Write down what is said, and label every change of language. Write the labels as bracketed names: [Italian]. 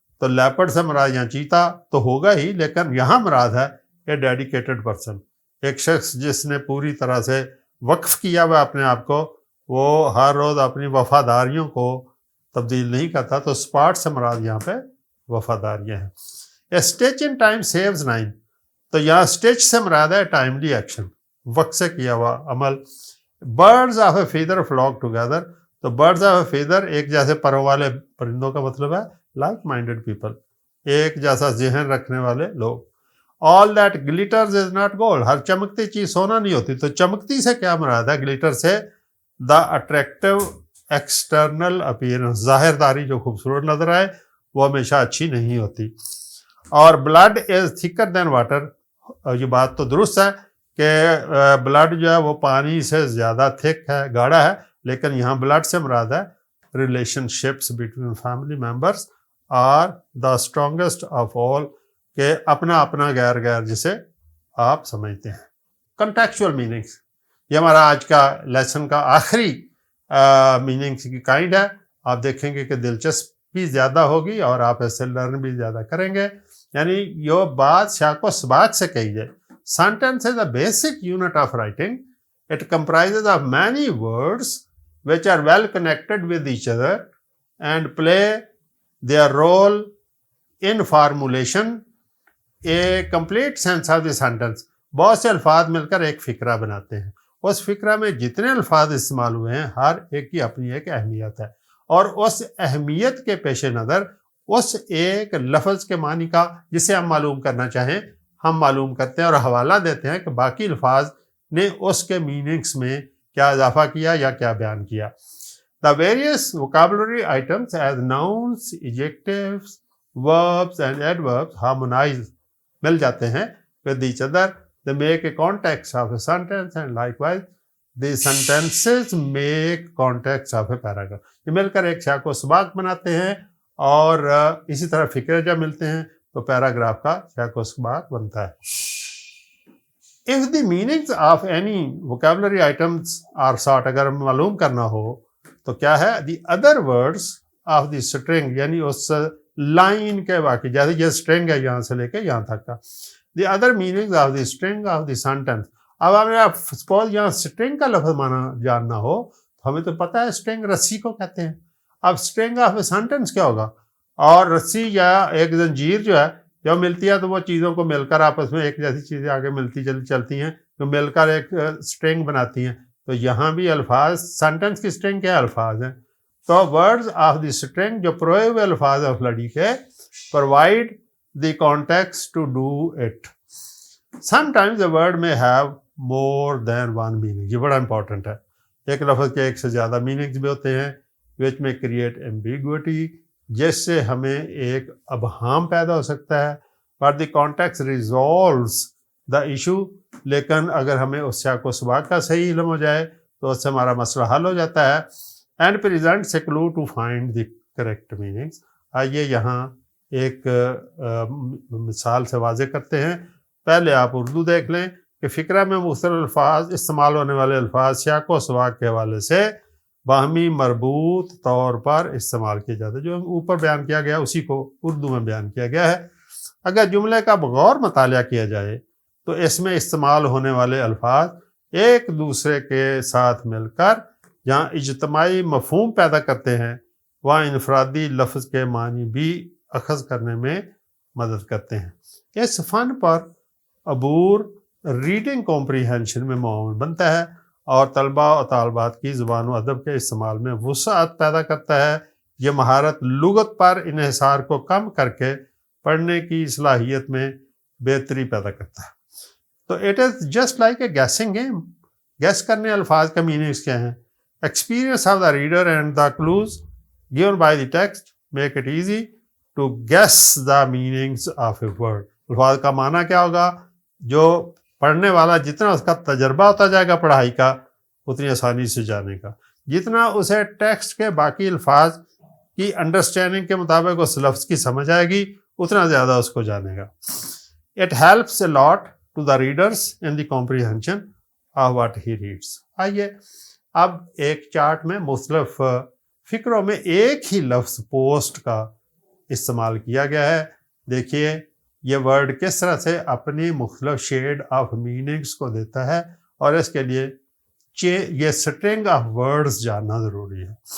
[Urdu] تو لیپرڈ سے مراد یہاں چیتا تو ہوگا ہی, لیکن یہاں مراد ہے [English] a dedicated person, [Urdu] ایک شخص جس نے پوری طرح سے وقف کیا ہوا اپنے آپ کو, وہ ہر روز اپنی وفاداریوں کو تبدیل نہیں کرتا. تو اسپاٹ سے مراد یہاں پہ وفاداریاں ہیں. [English] a stitch in time saves 9, [Urdu] تو یہاں اسٹیچ سے مراد ہے ٹائملی ایکشن, وقت سے کیا ہوا عمل. [English] Birds of a feather flock together. [Urdu] تو برڈز آف اے فیدر ایک جیسے پروں والے پرندوں کا مطلب ہے لائک مائنڈیڈ پیپل, ایک جیسا ذہن رکھنے والے لوگ. [English] All that glitters is not gold. [Urdu] ہر چمکتی چیز سونا نہیں ہوتی. تو چمکتی سے کیا مراد ہے گلیٹر سے؟ [English] the attractive external appearance, [Urdu] ظاہر داری جو خوبصورت نظر آئے وہ ہمیشہ اچھی نہیں ہوتی. اور [English] Blood is thicker than water. [Urdu] یہ بات تو درست ہے کہ بلڈ جو ہے وہ پانی سے زیادہ تھک ہے, گاڑھا ہے, لیکن یہاں بلڈ سے مراد ہے [English] relationships between family members are the strongest of all, [Urdu] کہ اپنا اپنا غیر غیر جسے آپ سمجھتے ہیں. کنٹیکچوئل میننگس, یہ ہمارا آج کا لیسن کا آخری میننگس کی کائنڈ ہے. آپ دیکھیں گے کہ دلچسپی زیادہ ہوگی اور آپ ایسے لرن بھی زیادہ کریں گے. یعنی یہ بات سیاق و سباق سے کہی جائے. [English] Sentence is a basic unit of writing. It comprises of many words which are well connected with each other and play their role in formulation a complete sense of the sentence. [Urdu] بہت سے الفاظ مل کر ایک فقرہ بناتے ہیں. اس فقرہ میں جتنے الفاظ استعمال ہوئے ہیں ہر ایک کی اپنی ایک اہمیت ہے, اور اس اہمیت کے پیش نظر اس ایک لفظ کے معنی کا جسے ہم معلوم کرنا چاہیں ہم معلوم کرتے ہیں اور حوالہ دیتے ہیں کہ باقی الفاظ نے اس کے میننگس میں کیا اضافہ کیا یا کیا بیان کیا. [English] The various vocabulary items as nouns, adjectives, verbs and adverbs harmonize, [Urdu] مل جاتے ہیں [English] with each other. They make a context of a sentence and likewise the sentences make context of a paragraph. [Urdu] یہ مل کر ایک سیاق و سباق بناتے ہیں اور اسی طرح فقرے جب ملتے ہیں تو پیراگراف کا سیاق و سباق بنتا ہے. [English] If the meanings of any vocabulary items are sought, [Urdu] اگر ہمیں معلوم کرنا ہو تو کیا ہے [English] the other words of the string, [Urdu] یعنی اس لائن کے باقی, جیسے یہ string ہے یہاں سے لے کے یہاں تک کا, [English] the other meanings of the string of the sentence. [Urdu] اب ہمیں سپوز یہاں string کا لفظ معنی جاننا ہو تو ہمیں تو پتہ ہے string رسی کو کہتے ہیں. اب [English] string of a sentence [Urdu] کیا ہوگا؟ اور رسی یا ایک زنجیر جو ہے جب ملتی ہے تو وہ چیزوں کو مل کر آپس میں ایک جیسی چیزیں آگے ملتی چلتی ہیں تو مل کر ایک سٹرنگ بناتی ہیں. تو یہاں بھی الفاظ, سینٹنس کی سٹرنگ کیا الفاظ ہیں؟ تو [English] words of the string [Urdu] جو پروئے ہوئے الفاظ آف لڑی کے [English] Provide the context to do it. Sometimes a word may have more than one meaning. [Urdu] یہ بڑا امپورٹنٹ ہے. ایک لفظ کے ایک سے زیادہ میننگز بھی ہوتے ہیں [English] which may create ambiguity, [Urdu] جس سے ہمیں ایک ابہام پیدا ہو سکتا ہے. [English] but the context resolves the issue, [Urdu] لیکن اگر ہمیں اس سیاق و سباق کا صحیح علم ہو جائے تو اس سے ہمارا مسئلہ حل ہو جاتا ہے. [English] and presents a clue to find the correct meanings. [Urdu] آئیے یہاں ایک مثال سے واضح کرتے ہیں. پہلے آپ اردو دیکھ لیں کہ فقرہ میں مختلف الفاظ, استعمال ہونے والے الفاظ سیاق و سباق کے حوالے سے باہمی مربوط طور پر استعمال کیے جاتے ہیں. جو اوپر بیان کیا گیا اسی کو اردو میں بیان کیا گیا ہے. اگر جملے کا بغور مطالعہ کیا جائے تو اس میں استعمال ہونے والے الفاظ ایک دوسرے کے ساتھ مل کر جہاں اجتماعی مفہوم پیدا کرتے ہیں وہاں انفرادی لفظ کے معنی بھی اخذ کرنے میں مدد کرتے ہیں. اس فن پر عبور ریڈنگ کمپریہنشن میں معاون بنتا ہے اور طلبہ و طالبات کی زبان و ادب کے استعمال میں وسعت پیدا کرتا ہے. یہ مہارت لغت پر انحصار کو کم کر کے پڑھنے کی صلاحیت میں بہتری پیدا کرتا ہے. [English] تو it is just like a guessing game. [Urdu] Gas کرنے الفاظ کا میننگس کیا ہیں؟ [English] Experience of the reader and the clues given by the text make it easy to guess the meanings of a word. [Urdu] الفاظ کا معنی کیا ہوگا؟ جو پڑھنے والا جتنا اس کا تجربہ ہوتا جائے گا پڑھائی کا اتنی آسانی سے جانے گا. جتنا اسے ٹیکسٹ کے باقی الفاظ کی انڈرسٹینڈنگ کے مطابق اس لفظ کی سمجھ آئے گی اتنا زیادہ اس کو جانے گا. [English] It helps a lot to the readers in the comprehension of what he reads. [Urdu] آئیے اب ایک چارٹ میں مختلف فقروں میں ایک ہی لفظ پوسٹ کا استعمال کیا گیا ہے. دیکھیے یہ ورڈ کس طرح سے اپنی مختلف شیڈ آف میننگس کو دیتا ہے اور اس کے لیے یہ سٹرنگ آف ورڈز جاننا ضروری ہے.